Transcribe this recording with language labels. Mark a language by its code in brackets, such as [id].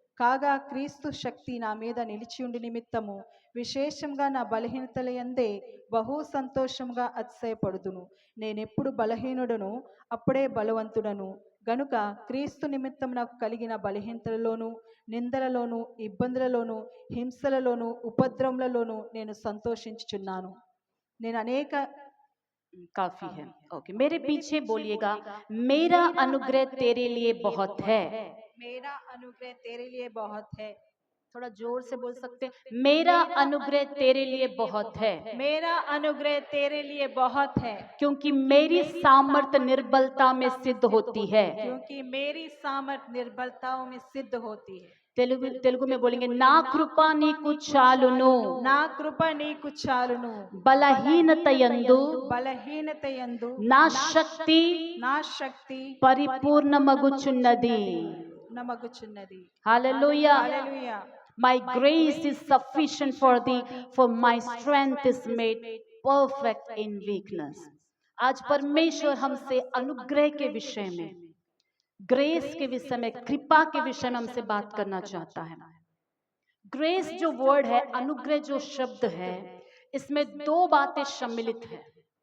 [te] కాగా క్రీస్తు శక్తి నా మీద నిలిచియుండి నిమిత్తము విశేషంగా నా బలహీనతల యందే బహు సంతోషంగా అతిశయపడుదును। నేనెప్పుడు బలహీనుడను అప్పుడే బలవంతుడను గనుక క్రీస్తు నిమిత్తం నాకు కలిగిన బలహీనతలలోను, నిందలలోను, ఇబ్బందులలోను, హింసలలోను, ఉపద్రవములలోను నేను సంతోషించుచున్నాను। నేను అనేక [hi] काफी है। ओके, मेरे पीछे बोलिएगा, मेरा अनुग्रह तेरे लिए बहुत है। मेरा अनुग्रह तेरे लिए बहुत है। थोड़ा जोर से बोल सकते हैं, मेरा अनुग्रह तेरे लिए बहुत है। मेरा अनुग्रह तेरे लिए बहुत है, क्योंकि मेरी सामर्थ निर्बलता में सिद्ध होती है। क्योंकि मेरी सामर्थ निर्बलताओं में सिद्ध होती है। तेलुगु तेलुगु में बोलेंगे, [te] ना कृपा నీకు చాలును, నా కృప నీకు చాలును, బలహీనత యందు బలహీనత యందు నా శక్తి నా శక్తి పరిపూర్ణమగుచున్నది. నమగుచున్నది. హల్లెలూయా. హల్లెలూయా. [en] My grace is sufficient for thee, for my strength is made perfect in weakness. [hi] आज परमेश्वर हमसे अनुग्रह के विषय में, ग्रेस के विषय में, कृपा के विषय में हमसे बात करना चाहता है। ग्रेस जो वर्ड है, अनुग्रह जो शब्द है, इसमें दो बातें सम्मिलित है।